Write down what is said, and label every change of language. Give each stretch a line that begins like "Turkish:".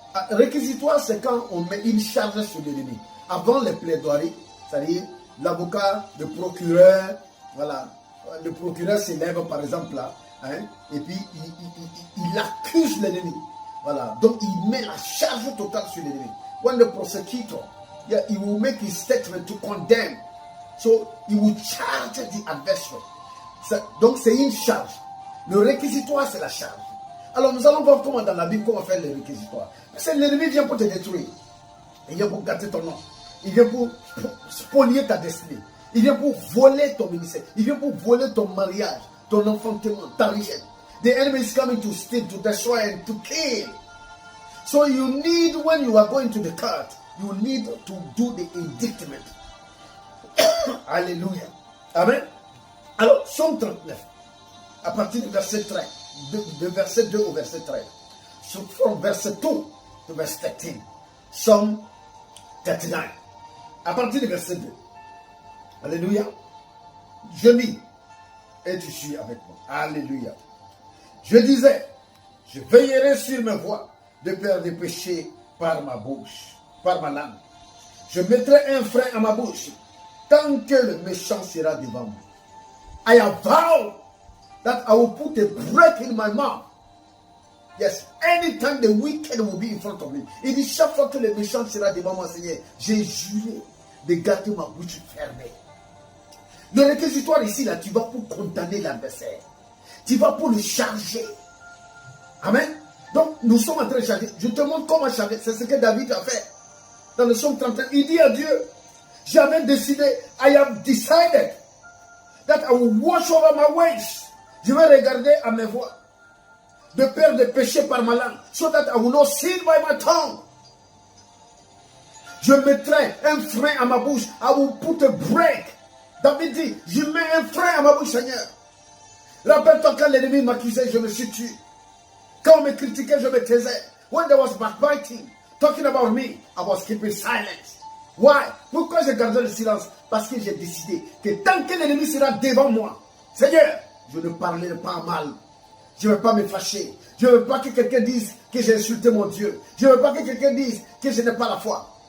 French: Réquisitoire, c'est quand on met une charge sur l'ennemi. Avant les plaidoiries, c'est-à-dire l'avocat, le procureur, voilà. Le procureur s'élève par exemple là, hein, et puis il accuse l'ennemi. Voilà. Donc il met la charge totale sur l'ennemi.
English: When the prosecutor, he will make his statement to condemn. So he will charge the adversary.
French: Donc c'est une charge. Le réquisitoire, c'est la charge. Alors nous allons voir comment dans la Bible, comment faire le réquisitoire. Parce que l'ennemi vient pour te détruire. Il vient pour gâter ton nom. Il vient pour spolier ta destinée. Il vient pour voler ton ministère. Il vient pour voler ton mariage, ton enfantement, ta richesse.
English: The enemy is coming to steal, to destroy, and to kill. So you need, when you are going to the court, you need to do the indictment. Alléluia. Amen.
French: Alors, Somme 39, à partir du verset 13, de verset 2 au verset 13.
English: From verset 2 to verse 13.
French: Somme 39. À partir du verset 2. Alléluia. Je lis. Et tu suis avec moi. Alléluia. Je disais, je veillerai sur mes voies de peur des péchés par ma bouche, par ma langue. Je mettrai un frein à ma bouche tant que le méchant sera devant moi.
English: I have vowed that I will put a break in my mouth. Yes, anytime the wicked will be in front of me.
French: Il dit chaque fois que le méchant sera devant moi, Seigneur, j'ai juré de garder ma bouche fermée. Le réquisitoire ici, là, tu vas pour condamner l'adversaire. Tu vas pour le charger. Amen. Donc, nous sommes en train de charger. Je te montre comment charger. C'est ce que David a fait. Dans le psaume 31, il dit à Dieu, j'avais décidé,
English: I have decided that I will watch over my ways.
French: Je vais regarder à mes voies. De peur de pécher par ma langue.
English: So that I will not sin by my tongue.
French: Je mettrai un frein à ma bouche.
English: I will put a break.
French: David dit, je mets un frein à ma bouche, Seigneur. Rappelle-toi quand l'ennemi m'accusait, je me suis tué. Quand on me critiquait, je me taisais.
English: When there was backbiting, talking about me, I was keeping silence. Why?
French: Pourquoi j'ai gardé le silence? Parce que j'ai décidé que tant que l'ennemi sera devant moi, Seigneur, je ne parlerai pas mal. Je ne veux pas me fâcher. Je ne veux pas que quelqu'un dise que j'ai insulté mon Dieu. Je ne veux pas que quelqu'un dise que je n'ai pas la foi.